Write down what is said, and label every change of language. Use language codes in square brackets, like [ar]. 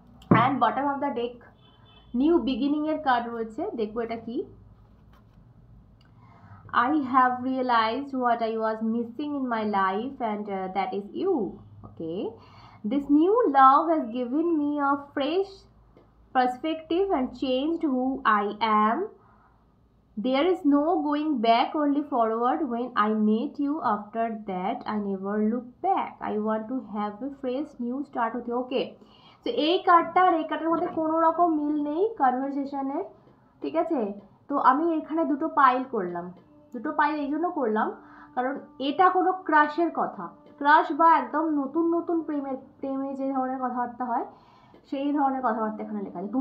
[bn] And bottom of the deck new beginning এর card রয়েছে, দেখবো এটা কি। [en] I have realized what I was missing in my life, and that is you. Okay, this new love has given me a fresh perspective and changed who I am. There is no going back, only forward. When I met you, after that I never looked back. I want to have a fresh new start with you. [bn] Okay, তো এই কার্ডটা আর এই কার্ডের মধ্যে কোনো রকম মিল নেই কনভারসেশনের, ঠিক আছে? তো আমি এখানে দুটো পাইল করলাম। দুটো পাইল এই জন্য করলাম কারণ এটা কোনো ক্রাশের কথা, ক্রাশ বা একদম নতুন নতুন প্রেমে যে ধরনের কথাবার্তা হয় সেই ধরনের কথাবার্তা এখানে লেখা আছে।